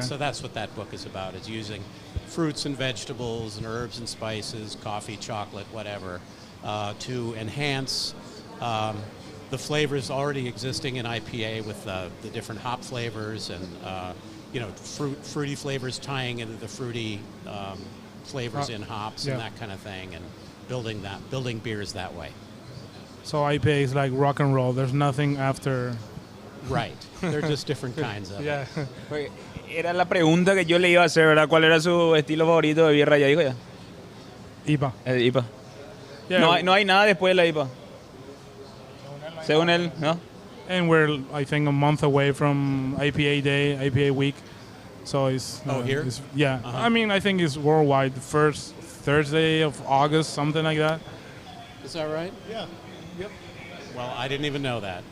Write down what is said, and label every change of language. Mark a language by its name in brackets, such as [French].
[English] So that's what that book is about, is using fruits and vegetables and herbs and spices, coffee, chocolate, whatever, to enhance the flavors already existing in IPA with the different hop flavors and fruity flavors tying into the fruity flavors in hops and that kind of thing, and building beers that way. So IPA is like rock and roll. There's nothing after. Right. They're just different kinds of Yeah. [Spanish] Porque era la pregunta que yo le iba a hacer, ¿verdad? ¿Cuál era su estilo favorito de birra? Ya dijo ya. [English] IPA. IPA. Yeah. [Spanish] No hay nada después de la IPA. Según él, ¿no? [English] And we're, I think, a month away from IPA Day, IPA Week. So it's... here? Yeah. Uh-huh. I mean, I think it's worldwide. The first Thursday of August, something like that. Is that right? Yeah. Yep. Well, I didn't even know that.